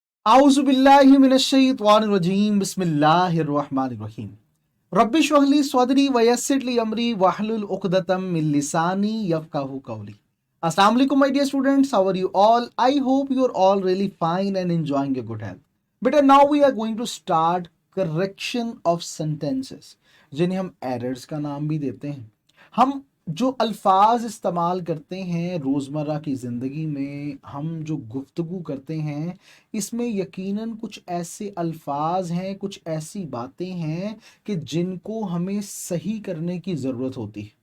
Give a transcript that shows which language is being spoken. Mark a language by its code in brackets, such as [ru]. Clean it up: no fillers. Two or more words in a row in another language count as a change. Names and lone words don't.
[ar] أعوذ بالله من الشيطان الرجيم بسم الله الرحمن الرحيم رب اشرح لي صدري ويسر لي أمري واحلل عقدة من لساني يفقهوا قولي. السلام عليكم [en] my dear students, how are you all? I hope you are all really fine and enjoying your good health. But now we are going to start correction of sentences, [ur] جنہیں ہم errors کا نام بھی دیتے ہیں. ہم جو الفاظ استعمال کرتے ہیں روزمرہ کی زندگی میں، ہم جو گفتگو کرتے ہیں، اس میں یقیناً کچھ ایسے الفاظ ہیں، کچھ ایسی باتیں ہیں کہ جن کو ہمیں صحیح کرنے کی ضرورت ہوتی ہے.